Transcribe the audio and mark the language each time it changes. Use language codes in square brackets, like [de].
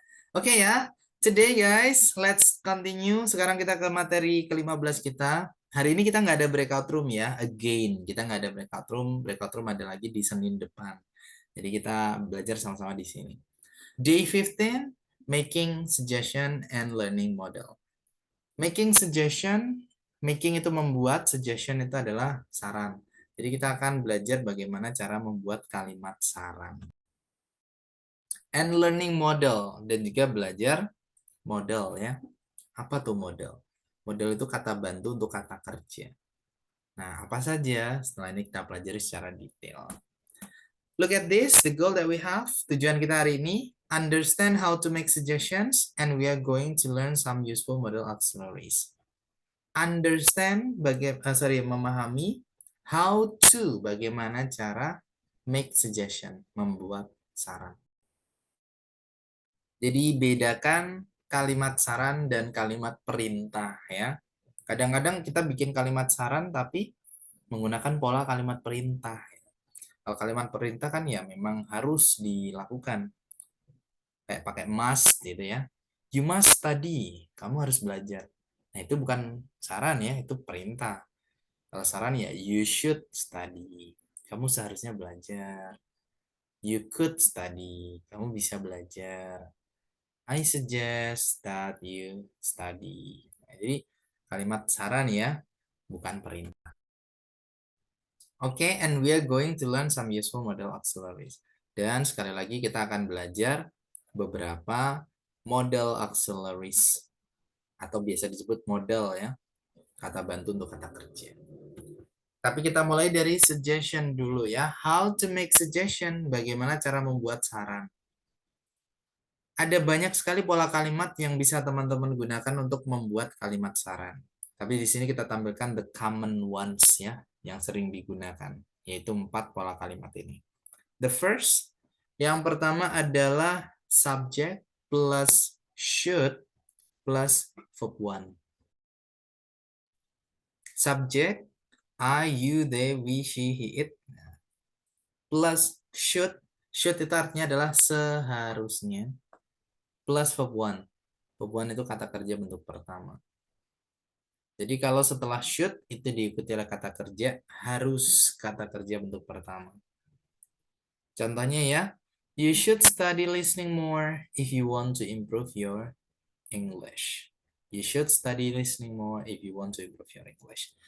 [en] Oke ya, today guys, let's continue. [id] Sekarang kita ke materi ke-15 kita. Hari ini kita nggak ada breakout room ya, [en] again. [id] Kita nggak ada breakout room ada lagi di Senin depan. Jadi kita belajar sama-sama di sini. [en] Day 15, making suggestion and learning model. Making suggestion, making [id] itu membuat, suggestion itu adalah saran. Jadi kita akan belajar bagaimana cara membuat kalimat saran. [en] And learning model, [id] dan juga belajar model ya. Apa tuh model? Model itu kata bantu untuk kata kerja. Nah, apa saja? Setelah ini kita pelajari secara detail. [en] Look at this, the goal that we have. [id] Tujuan kita hari ini, [en] understand how to make suggestions, and we are going to learn some useful model auxiliaries. Understand, [id] memahami, [en] how to, [id] bagaimana cara [en] make suggestion, [id] membuat saran. Jadi bedakan kalimat saran dan kalimat perintah ya. Kadang-kadang kita bikin kalimat saran tapi menggunakan pola kalimat perintah. Kalau kalimat perintah kan ya memang harus dilakukan. Kayak pakai must gitu ya. [en] You must study, [id] kamu harus belajar. Nah, itu bukan saran ya, itu perintah. Kalau saran ya [en] you should study. [id] Kamu seharusnya belajar. [en] You could study, [id] kamu bisa belajar. [en] I suggest that you study. [id] Nah, jadi kalimat saran ya, bukan perintah. [en] Oke, and we are going to learn some useful model auxiliaries. [id] Dan sekali lagi kita akan belajar beberapa model auxiliaries atau biasa disebut model ya, kata bantu untuk kata kerja. Tapi kita mulai dari suggestion dulu ya. [en] How to make suggestion, [id] bagaimana cara membuat saran. Ada banyak sekali pola kalimat yang bisa teman-teman gunakan untuk membuat kalimat saran. Tapi di sini kita tampilkan [en] the common ones [id] ya, yang sering digunakan, yaitu 4 pola kalimat ini. [en] The first, [id] yang pertama adalah [en] subject plus should plus verb 1. Subject, I, you, they, we, she, he, it, plus should. [id] Should itu artinya adalah seharusnya. Plus verb 1. Verb 1 itu kata kerja bentuk pertama. Jadi kalau setelah should itu diikuti oleh kata kerja, harus kata kerja bentuk pertama. Contohnya ya, [en] you should study listening more if you want to improve your English. You should study listening more if you want to improve your English.